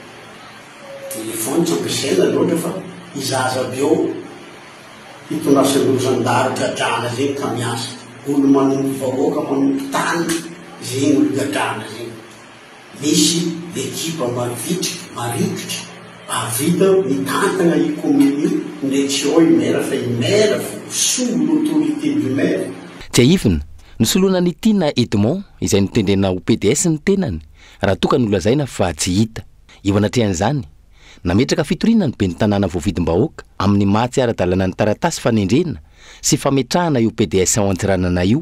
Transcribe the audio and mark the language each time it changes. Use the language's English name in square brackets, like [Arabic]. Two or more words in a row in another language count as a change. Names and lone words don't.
[Malagasy] tsy ampiasaina loatra fa izaza aby eo hitondrasan'olo zandary gadrana zegny ka miasa olo manombo vahoaka manombo tany zegny olo gadrana zegny misy ekipa mavitrika marikitra avita mitantana i komini ndreky eo imera fa imera soa [French] l'autorité du maire. [Malagasy] Tsy ahifina nisoloana ny Tina Edmond izay nitendrena ho PDS ny tenany raha tokany nolazaina fa tsy hita. Eo anatrehan'izany nametraka fitoriana ny ben'ny tanàna voafidim-bahoaka amin'ny mahatsiara-dalàna ny taratasy fanendrena sy fametrahana io PDS ao Antsiranana io.